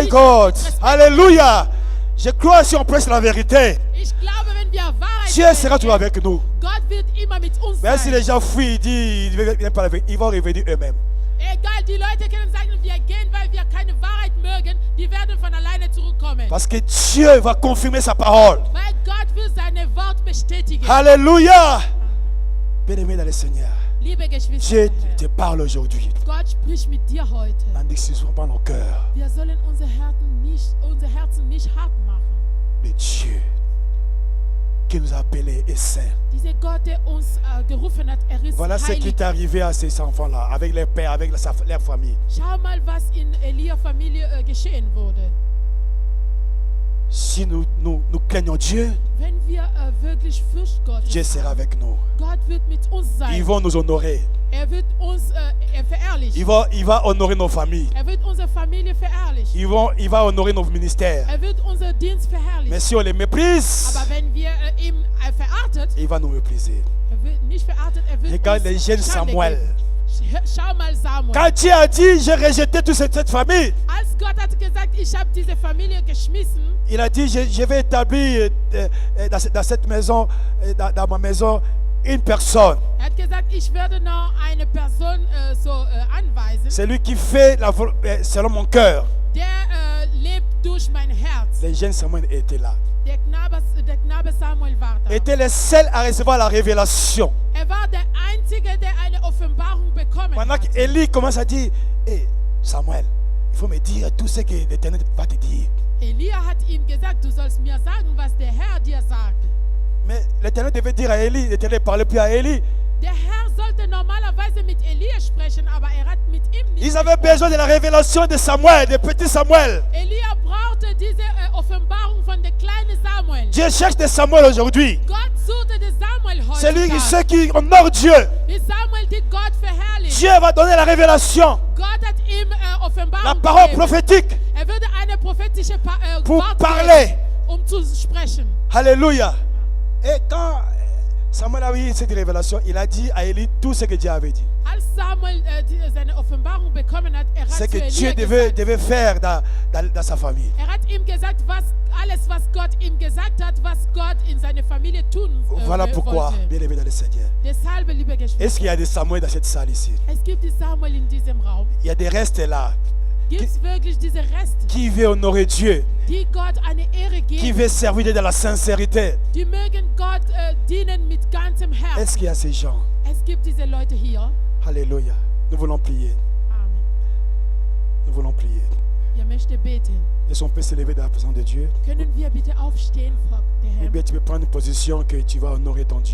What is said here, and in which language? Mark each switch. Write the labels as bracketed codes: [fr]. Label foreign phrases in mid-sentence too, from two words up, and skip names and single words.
[de] nicht [en] God. [de] respektieren. [fr] Alléluia. Je crois si on prêche la vérité, [de] Ich glaube, wenn wir Wahrheit [fr] Dieu sera toujours avec nous. [de] Gott wird immer mit uns [fr] Même si [de] sein. [fr] les gens fuient, ils disent, ils vont revenir eux-mêmes. [de] Egal, die Leute können sagen, wir gehen, weil wir keine Wahrheit mögen, die werden von alleine zurückkommen. [fr] Parce que Dieu va confirmer sa parole. [de] Weil Gott will seine Wort bestätigen. [fr] Alléluia. Bien-aimé dans le Seigneur, [de] Liebe Geschwister, [fr] Dieu te parle aujourd'hui. [de] Gott spricht mit dir heute. [fr] N'endurcissons pas nos cœurs. [de] Wir sollen unser Herzen nicht hart machen. [fr] Le Dieu qui nous a appelés est saint. [de] Dieser Gott, der uns gerufen hat, ist [fr] Voilà ce qui [de] heilig. [fr] est arrivé à ces enfants-là, avec les pères, avec leur famille. [de] Schau mal, was in Elia Familie geschehen wurde. [fr] Si nous craignons Dieu, [de] Wenn wir wirklich fürchten Gott, [fr] Dieu sera avec nous. [de] Gott wird mit uns sein. [fr] Ils vont nous honorer. [de] Wird uns verherrlichen. [fr] Il va honorer nos familles. [de] Wird unsere Familie verherrlichen. [fr] Il va honorer nos ministères. [de] Wird unser Dienst verherrlichen. [fr] Mais si on les méprise, [de] Aber wenn wir ihn verachtet, [fr] il va nous mépriser. [de] wird nicht verachtet, wird [fr] Regarde les [de] uns [fr] jeunes [de] Schande [fr] Samuel. [de] geben. Schau mal Samuel. [fr] Quand Dieu a dit, j'ai rejeté toute cette famille, [de] Als Gott hat gesagt, ich habe diese Familie geschmissen, [fr] il a dit, je vais établir dans cette maison, dans ma maison, une personne. [de] hat gesagt, ich werde noch eine Person anweisen, [fr] C'est lui qui fait selon mon cœur. [de] der lebt durch mein Herz. [fr] Les jeunes Samuel étaient là. [de] Der Knabe Samuel war da. [fr] Étaient les seuls à recevoir la révélation. [de] War der Einzige, der eine Offenbarung bekommen [fr] Pendant [de] hat. [fr] qu'Élie commence à dire, hey, Samuel, il faut me dire tout ce que l'Éternel va te dire. [de] Elia hat ihm gesagt, du sollst mir sagen, was der Herr dir sagt. [fr] Mais l'Éternel devait dire à Élie, l'Éternel ne parlait plus à Élie. [de] Der Herr sollte normalerweise mit Elia sprechen, aber hat mit ihm nicht [fr] Ils avaient [de] gesprochen. [fr] besoin de la révélation de Samuel, de petit Samuel. [de] Elia brauchte diese Offenbarung von der kleinen Samuel. [fr] Dieu cherche des Samuel aujourd'hui. [de] Gott suchte den Samuel heute. [fr] C'est lui ceux qui honorent Dieu. [de] Die Samuel, die Gott verherrlicht. [fr] Dieu va donner la révélation, [de] Gott hat ihm Offenbarung [fr] la parole [de] gegeben. [fr] prophétique [de] Würde eine prophetische [fr] pour [de] Wort [fr] parler. [de] geben, zu sprechen. [fr] Alléluia. Et quand Samuel a eu cette révélation, il a dit à Élie tout ce que Dieu avait dit. [de] Als Samuel seine Offenbarung bekommen hat, hat [fr] C'est que [de] zu [fr] Dieu [de] Elia [fr] devait faire dans sa famille. [de] hat ihm gesagt, alles, was Gott ihm gesagt hat, was Gott in seine Familie tun [fr] Voilà pourquoi, [de] wollte. [fr] bien aimé dans le Seigneur. [de] Deshalb, liebe Geschwister, [fr] Est-ce qu'il y a des Samuel dans cette salle ici? [de] es gibt die Samuel in diesem Raum. [fr] Il y a des restes là [de] Gibt es wirklich diese Reste, [fr] qui veulent honorer Dieu, [de] die Gott eine Ehre [fr] qui [de] geben, [fr] veulent servir Dieu dans la sincérité. [de] die mögen Gott dienen mit ganzem Herzen? [fr] Est-ce qu'il y a ces gens? [de] Es gibt diese Leute hier. [fr] Alléluia. Nous voulons prier. Amen. Nous voulons prier. [de] Wir möchten beten. [fr] Est-ce qu'on peut se lever dans la présence de Dieu? [de] Können wir bitte aufstehen vor der [fr] Ou [de] Herrn? [fr] bien tu peux prendre une position que tu vas honorer ton Dieu.